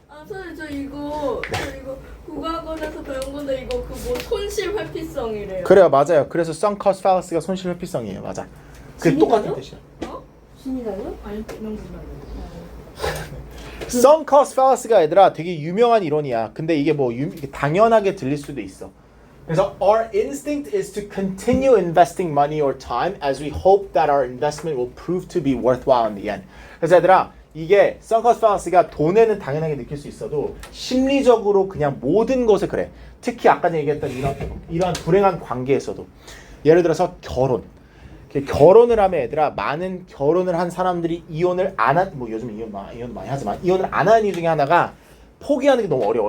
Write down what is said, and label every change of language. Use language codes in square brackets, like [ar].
[ko] 선생님 저 이거 국어학원에서 배운 건데 이거 그 뭐 손실 회피성이래요. 그래요, 맞아요. 그래서 [en] sunk cost fallacy [ko] 가 손실 회피성이에요, 맞아. 그게 똑같은 뜻이야. 신이다요? 아니 그런 건 [en] sunk cost fallacy [ko] 가 얘들아 되게 유명한 이론이야. 근데 이게 뭐 이게 당연하게 들릴 수도 있어. 그래서 [en] our instinct is to continue investing money or time as we hope that our investment will prove to be worthwhile in the end. [ko] 그래서 얘들아 이게 [en] sunk cost fallacy [ko] 가 돈에는 당연하게 느낄 수 있어도 심리적으로 그냥 모든 것에 그래. 특히 아까 얘기했던 이런 불행한 관계에서도 예를 들어서 결혼을 하면 얘들아 많은 결혼을 한 사람들이 이혼을 안 한 뭐 요즘 이혼 많이 하지만 이혼을 안 하는 이유 중에 하나가 포기하는 게 너무 어려워.